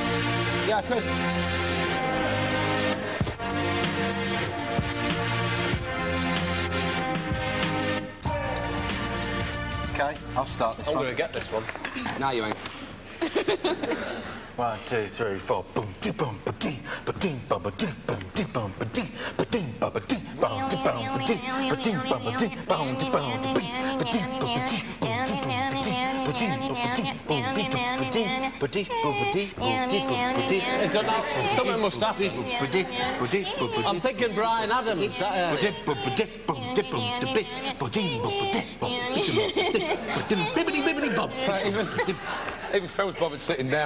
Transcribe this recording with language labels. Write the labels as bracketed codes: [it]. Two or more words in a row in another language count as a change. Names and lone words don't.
[en] Yeah, I could. Okay, I'll start this I'm one. going to get this one. No, you ain't. 1, 2, 3, 4. Boom, dee, boom, ba dee, ba dee, ba ba dee, boom, dee, boom, ba dee, ba dee, ba ba dee, boom, dee, boom, ba dee, ba dee, ba ba dee, boom, dee, boom, dee, ba dee, ba dee, ba ba dee, Something must happen. I'm thinking Brian Adams. Even Phil's bothered sitting down.